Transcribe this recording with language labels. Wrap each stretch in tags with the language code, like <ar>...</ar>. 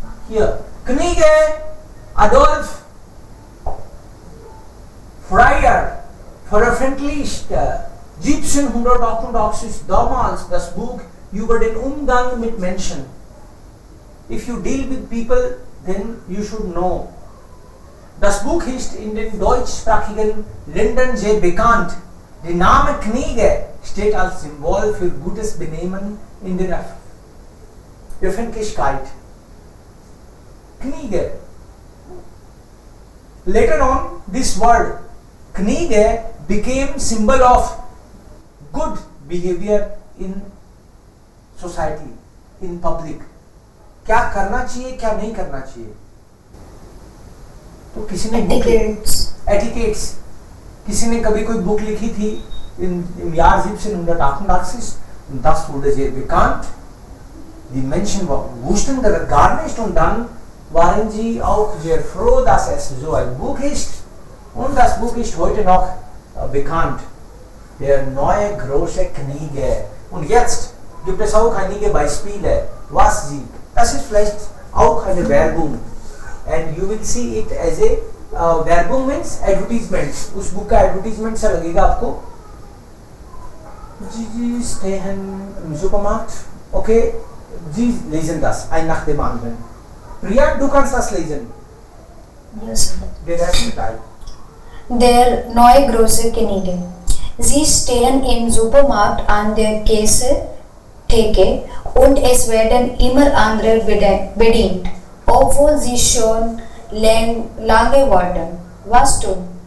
<de>Hier, Kniege, Adolf Freier veröffentlichte 1788 damals das Buch über den Umgang mit Menschen.</de> <en>If you deal with people, then you should know.</en> <de>Das Buch ist in den deutschsprachigen Ländern sehr bekannt. Der Name Kniege steht als Symbol für gutes Benehmen in der Öffentlichkeit. Kniege.</de> <en>Later on, this word Kniege became symbol of good behavior in society, in public.</en> <hi>क्या करना चाहिए क्या नहीं करना चाहिए। तो किसी ने</hi> <en>Etiquettes.</en> <hi>किसी ने कभी कोई बुक लिखी थी</hi> <de>im Jahr 1788, und das wurde sehr bekannt. Die Menschen wussten gar nicht, und dann waren sie auch sehr froh, dass es so ein Buch ist, und das Buch ist heute noch bekannt. Der neue große Knigge. Und jetzt gibt es auch einige Beispiele, was sie, das ist vielleicht auch eine Werbung,</de> <en>and you will see it as a Werbung means advertisement.</en> <hi>उस book का advertisement सा लगेगा आपको।</hi> <de>Sie stehen im Supermarkt. Okay, Sie lesen das, ein nach dem anderen. Priya, du kannst das lesen.</de> <en>Yes.</en> <de>Der erste Teil. Der neue große Knigge. Sie stehen im Supermarkt an der Käsetheke und es werden immer andere bedient, obwohl sie schon lange warten. Was tun?</de>